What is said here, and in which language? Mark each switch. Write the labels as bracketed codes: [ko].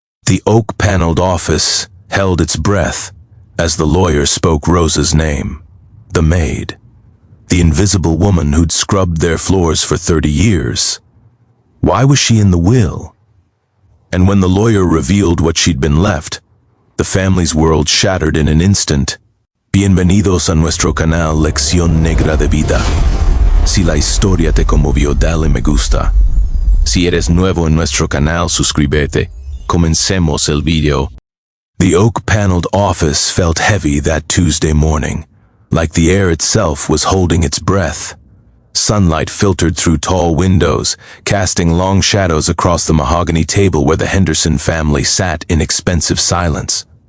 [en] The oak-paneled office held its breath as the lawyer spoke Rosa's name, the maid, the invisible woman who'd scrubbed their floors for 30 years. Why was she in the will? And when the lawyer revealed what she'd been left, the family's world shattered in an instant. [es] Bienvenidos a nuestro canal Lección Negra de Vida. Si la historia te conmovió, dale me gusta. Si eres nuevo en nuestro canal, suscríbete. Comencemos el video. [en] The oak-paneled office felt heavy that Tuesday morning, like the air itself was holding its breath. Sunlight filtered through tall windows, casting long shadows across the mahogany table where the Henderson family sat in expensive silence.